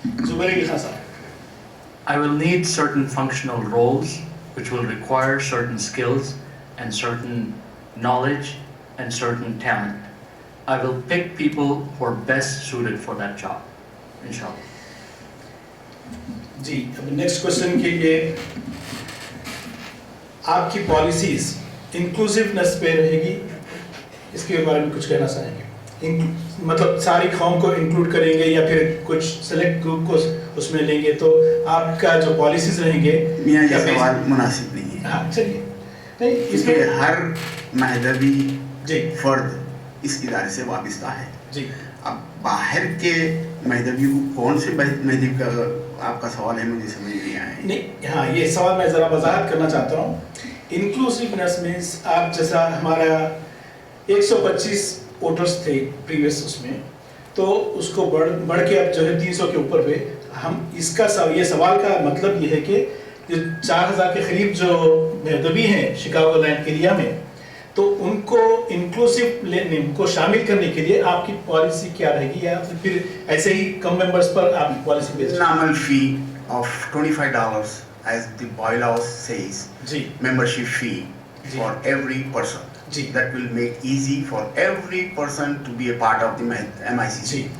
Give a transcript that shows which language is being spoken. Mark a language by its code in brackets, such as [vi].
[ur] زبیر علی خان صاحب. [en] I will need certain functional roles which will require certain skills and certain knowledge and certain talent. I will pick people who are best suited for that job, inshallah. [ur] جی, اب next question کے لیے, آپ کی policies انکلوسیونیس پہ رہے گی, اس کے بارے میں کچھ کہنا چاہیں گے؟ مطلب ساری قوم کو انکلوڈ کریں گے یا پھر کچھ سلیکٹ گروپ کو اس میں لیں گے, تو آپ کا جو پالیسیز رہیں گے. میاں یہ سوال مناسب نہیں ہے. ہاں چلیے, نہیں اس کہ میں ہر مذہبی جی فرد اس ادارے سے وابستہ ہے. جی, اب باہر کے مذہبی کو کون سے مذہب کا آپ کا سوال ہے, مجھے سمجھ نہیں آیا. نہیں ہاں, یہ سوال میں ذرا وضاحت کرنا چاہتا ہوں. انکلوسیونیس مینس آپ جیسا ہمارا 125 ووٹرس تھے پریویس اس میں, تو اس کو بڑھ کے اب جو ہے 300 کے اوپر پہ ہم اس کا یہ سوال کا مطلب یہ ہے کہ جو 4000 کے قریب جو مذہبی ہیں شکاگو لینڈ ایریا میں, تو ان کو انکلوسیو ان کو شامل کرنے کے لیے آپ کی پالیسی کیا رہے گی, یا پھر ایسے ہی کم ممبرس پر آپ کی policy base? [en] Nominal fee of $25 as the bylaws says. [ur] جی, [en] Membership fee for every person. [ur] جی, [en] That will make easy for every person to be a part of the MICC.